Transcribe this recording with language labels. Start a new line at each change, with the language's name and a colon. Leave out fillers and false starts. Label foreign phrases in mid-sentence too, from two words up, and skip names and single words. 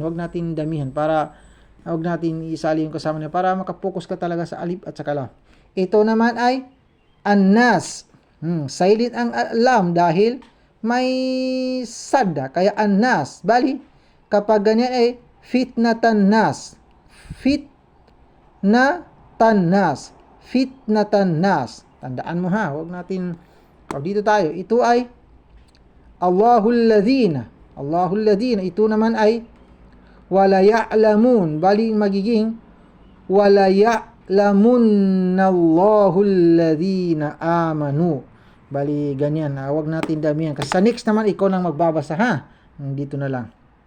Filipino: Huwag natin damihan para huwag natin isali yung kasama niya para makapokus ka talaga sa alif at saka lam. Ito naman ay annas. Silent ang lam dahil may sadda. Kaya annas. Bali, kapag ganyan ay
Arabic: فتنة الناس. فتنة الناس فتنة الناس.
Filipino: Tandaan mo ha. Huwag natin, dito tayo. Ito ay
Arabic: الله الذين. الله الذين.
Filipino: Ito naman ay
Arabic: ولا يعلمون.
Filipino: Bali magiging
Arabic: ولا يعلمون الله الذين آمنوا.
Filipino: Bali ganyan. Huwag natin damihan. Kasi sa next naman ikaw nang magbabasa ha. Dito na lang.